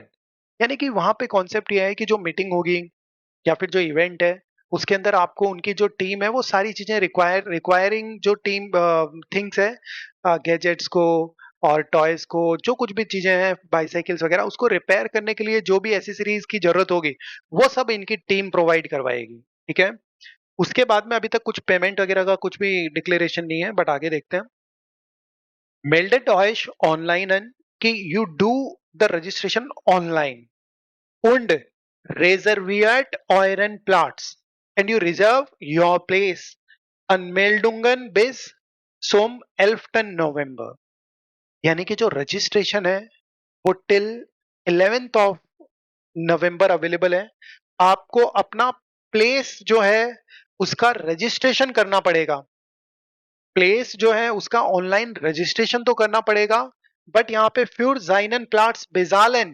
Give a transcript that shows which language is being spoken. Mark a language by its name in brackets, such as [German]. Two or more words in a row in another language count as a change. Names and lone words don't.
[Hindi] यानी कि वहां पे कॉन्सेप्ट ये है कि जो मीटिंग होगी या फिर जो इवेंट है उसके अंदर आपको उनकी जो टीम है वो सारी चीजें रिक्वायरिंग जो [English] team things [Hindi] है, गैजेट्स को और टॉयज को, जो कुछ भी चीजें हैं बाइसाइकिल्स वगैरह, उसको रिपेयर करने के लिए जो भी एसेसरीज की जरूरत होगी वो सब इनकी टीम प्रोवाइड करवाएगी। ठीक है। उसके बाद में अभी तक कुछ पेमेंट वगैरह का कुछ भी डिक्लेरेशन नहीं है, बट आगे देखते हैं। [German] Meldet euch online an कि [English] you do the registration online [German] und reserviert euren Platz [English] and you reserve your place [German] Anmeldungen bis zum 11. November। [Hindi] यानी कि जो रजिस्ट्रेशन है वो [English] till 11th of November [Hindi] अवेलेबल है। आपको अपना प्लेस जो है उसका रजिस्ट्रेशन करना पड़ेगा। प्लेस जो है उसका ऑनलाइन रजिस्ट्रेशन तो करना पड़ेगा, बट यहाँ पे [German] für seinen Platz bezahlen.